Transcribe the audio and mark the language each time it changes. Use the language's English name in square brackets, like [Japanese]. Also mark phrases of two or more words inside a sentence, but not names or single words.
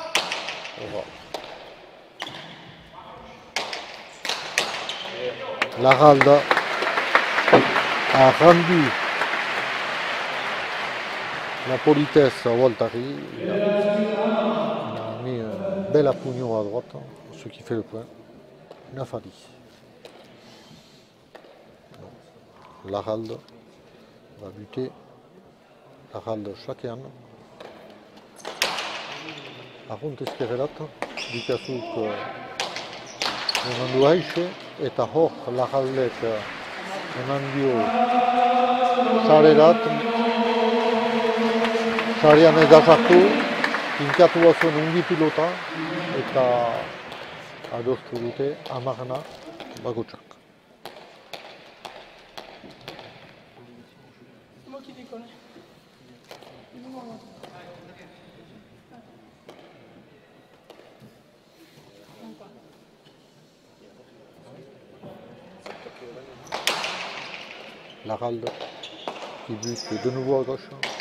[French] Laralde a rendu la politesse à Waltari. Il a mis un bel appugnon à droite, ce qui fait le point. 9-10. Laralde va buter. [Basque] Laralde Shakean. Arrunt ezkerrerat, Ducassuk eman du haixe, eta hor Laraldek eman dio sarerat, sarean ez da sartu, finkatu bazuen ungi pilota, eta adostu dute 10 bakotsak. [French] C'est moi qui déconne. Laralde qui bute de nouveau à gauche.